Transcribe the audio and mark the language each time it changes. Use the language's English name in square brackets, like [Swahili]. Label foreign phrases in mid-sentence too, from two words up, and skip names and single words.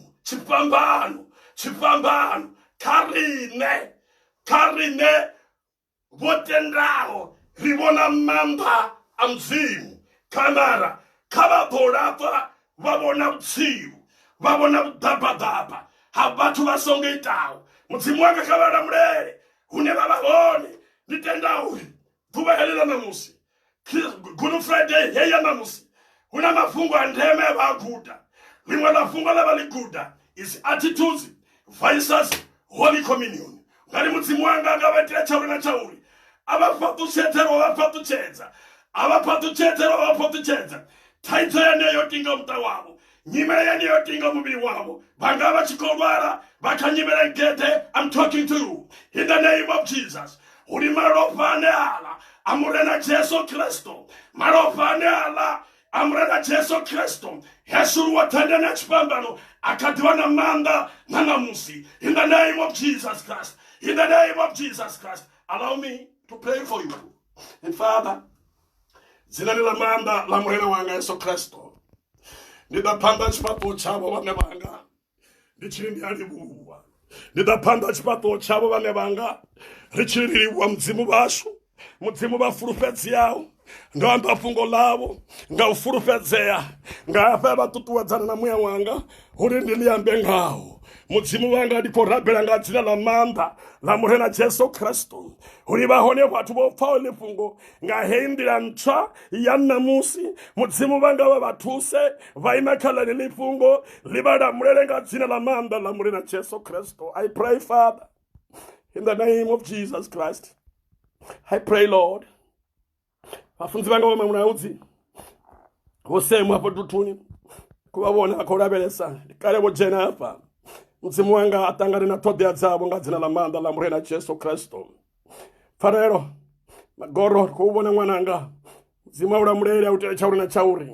[Venda] Tshipambano kha riṋe vho tendaho ri vhona maanḓa a Mudzimu, mara kha vha ḓo laṱwa vha vhona vhutsilu, vha vhona vhuḓabaḓaba ha vhathu vha songo itaho. Mudzimu wanga kha vha lamulele hune vha vha hone. Ndi tenda uri ḓuvha heḽi ḽa ṋamusi, Good Friday heyi ya ṋamusi, hu na mafhungo a ndeme e vha a guda. Ḽiṅwe ḽa fhungo ḽe vha ḽi guda [English] is attitudes versus Holy Communion. [Venda] Ngari Mudzimu wanga nga vha itela tshauri na tshauri, a vha fhaṱutshedza, thaidzo yeneyo yo tinga muṱa wavho, nyimele yeneyo yo tinga muvhili wavho, vha nga vha tshi khou lwala vha kha nyimele ngede. [English] I'm talking to you in the name of Jesus. [Venda] Uri malofha ane aḽa a murena Jesu Kristo, malofha ane aḽa a murena Jesu Kristo ya shuluwa thandani ya tshipambano a kha ḓivha na maanḓa na ṋamusi. [English] In the name of Jesus Christ, in the name of Jesus Christ, allow me to pray for you. And Father, [Venda] dzinani ḽa maanḓa ḽa murena wanga Yesu Kristo, ndi ḓa phanḓa tshifhaṱuwo tshavho vhane vhanga ndi tshiri ndi a livhuwa. Ndi ḓa phanḓa tshifhaṱuwo tshavho vhane vhanga ri tshiri ri livhuwa Mudzimu vhashu, Mudzimu vha fulufhedzeaho. Ndo amba fhungo ḽavho nga u fulufhedzea, nga hafha vha ṱuṱuwedzana na muya wanga uri ndi ḽi ambe ngaho. Mudzimu wanga ndi khou rabela nga dzina ḽa maanḓa ḽa murena Jesu Kristo uri vha hone vhathu vho pfaho ḽi fhungo nga heyi nḓila ntswa ya ṋamusi. Mudzimu wanga vha vha thuse vha ime kha ḽeneḽi fhungo, ḽi vha lamulele nga dzina ḽa maanḓa ḽa murena Jesu Kristo. [English] I pray, Father, in the name of Jesus Christ. I pray, Lord, [Venda] vafunzi vanga vha mamunaudzi vho semu hafho tuthuni ku vha vhona vha khou lavhelesa kale vho dzhena hafha. Mudzimu wanga a ṱangane na ṱhoḓea dzavho nga dzina ḽa maanḓa ḽa murena Jesu Kristo. Pfarelo magoro khou vhona ṅwananga, Mudzimu a u lamulele a u tele tshauri na tshauri.